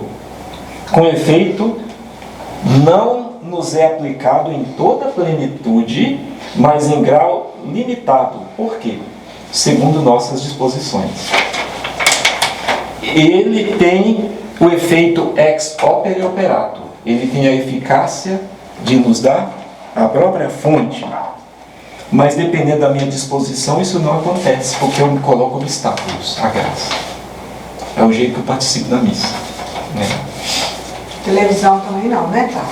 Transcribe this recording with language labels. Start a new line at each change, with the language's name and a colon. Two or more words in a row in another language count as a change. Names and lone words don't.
Portuguese: Com efeito, não nos é aplicado em toda a plenitude, mas em grau limitado. Por quê? Segundo nossas disposições. Ele tem o efeito
Latin: ex opere operato.
Portuguese: Ele tem a eficácia de nos dar a própria fonte. Mas dependendo da minha disposição, isso não acontece, porque eu me coloco obstáculos à graça. É o jeito que eu participo da missa, né? Televisão também não, né, tá?